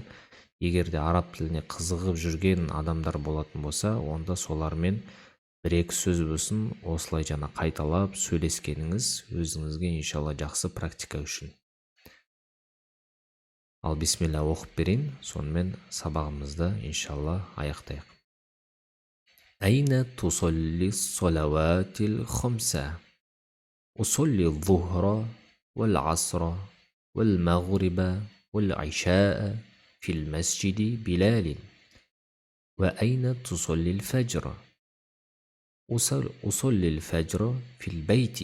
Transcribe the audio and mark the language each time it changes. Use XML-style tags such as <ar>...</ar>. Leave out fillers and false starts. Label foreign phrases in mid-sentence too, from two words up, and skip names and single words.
<kk>Егер де араб тіліне қызығып жүрген адамдар болатын болса, онда солармен бір-екі сөз болсын осылай жана қайталап сөйлескеніңіз өзіңізге иншалла жақсы практика үшін. Ал бисмилла оқып берейін, сонымен сабағымызды иншалла аяқтайық.</kk> <ar>أين تصلي الصلوات الخمس. Усолли الظهر والعصر والمغرب والعشاء في المسجد بلال. وأين تصلي الفجر؟ أصلي الفجر في البيت.</ar>